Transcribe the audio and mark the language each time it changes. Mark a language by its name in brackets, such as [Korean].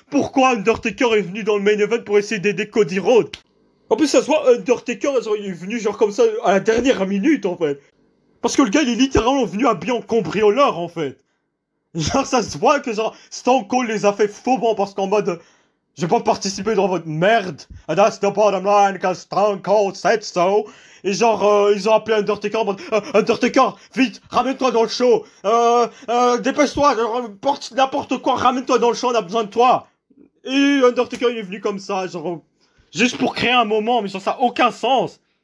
[French] Pourquoi Undertaker est venu dans le main event pour essayer d'aider Cody Rhodes. En plus, ça se voit, Undertaker, genre, il est venu genre comme ça à la dernière minute, en fait. Parce que le gars, il est littéralement venu habillé en cambrioleur, en fait. Genre, ça se voit que genre, Stone Cold les a fait faussement parce qu'en mode... Je vais pas participer dans votre merde. [English] And that's the bottom line, cause Stone Cold said so. [French] Et genre, ils ont appelé Undertaker en mode, Undertaker, vite, ramène-toi dans le show. Dépêche-toi, porte n'importe quoi, ramène-toi dans le show, on a besoin de toi. Et Undertaker, il est venu comme ça, genre, juste pour créer un moment, mais genre, ça a aucun sens.